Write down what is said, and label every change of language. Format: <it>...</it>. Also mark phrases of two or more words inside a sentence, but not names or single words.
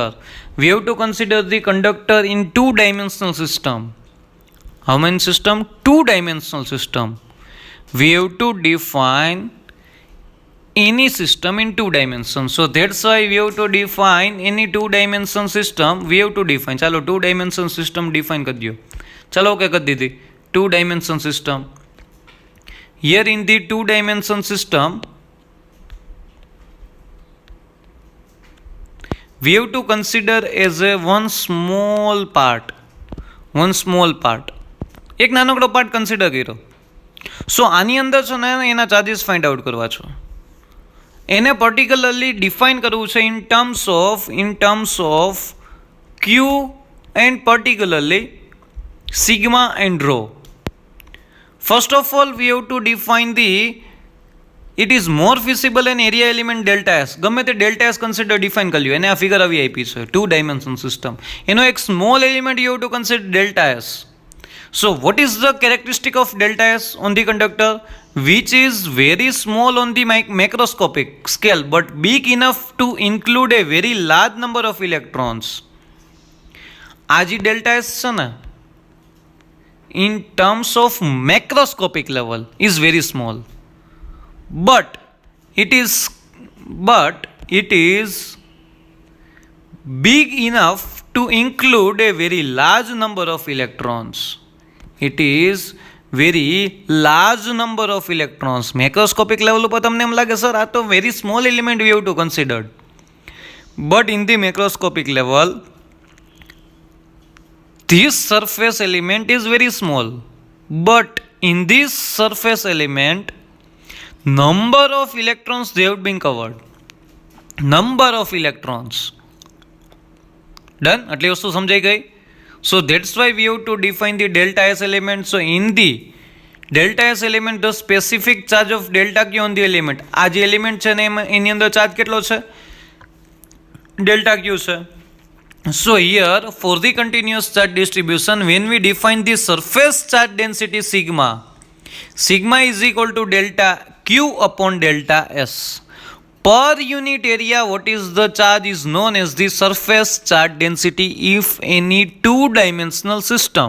<en>We have to consider the conductor in 2-dimensional system. How many system? 2-dimensional system. We have to define any system in 2 dimensions. So that's why we have to define any 2-dimension system. We have to define.</en> <hi>चलो</hi> <en>2-dimension system define</en> <hi>कर दियो. चलो क्या कर दी थी?</hi> <en>2-dimension system. Here in the 2-dimension system, we have to consider as a one small part.</en> <gu>એક નાનકડો</gu> <en>part consider</en> <gu>કર્યો. સો આની અંદર છે ને એના ચાર્જીસ</gu> <en>find out</en> <gu>કરવા છો. એને પર્ટિક્યુલરલી ડિફાઇન કરવું છે</gu> <en>in terms of q and particularly sigma and rho. First of all, we have to define it is more feasible an area element delta S.</en> <gu>ગમે તે</gu> <en>delta S consider define</en> <gu>કરી લ્યો. એને આ ફિગર આવી આપી છે</gu> <en>2-dimension system.</en> <gu>એનો એક</gu> <en>small element you have to consider delta S. So what is the characteristic of delta S on the conductor? Which is very small on the macroscopic scale but big enough to include a very large number of electrons.</en> <gu>આ જે ડેલ્ટા એસ છે ને</gu> <en>in terms of macroscopic level is very small, but it is big enough to include a very large number of electrons. It is very large number of electrons. Macroscopic level</en> <gu>ઉપર તમને એમ લાગે સર આ તો</gu> <en>very small element we have to consider, but in the macroscopic level this surface element is very small, but in this surface element number of electrons they have been covered. Number of electrons. Done?</en> <gu>આટલી વસ્તુ સમજાઈ ગઈ.</gu> <en>So that's why we have to define the delta S element. So in the delta S element the specific charge of delta Q on the element.</en> <gu>આ જે element છે ને એની અંદર ચાર્જ કેટલો છે? delta Q છે.</gu> <en>So here for the continuous charge distribution, when we define the surface charge density sigma is equal to delta Q upon delta S. Per unit area, what is the charge is known as the surface charge density if any two-dimensional system.</en>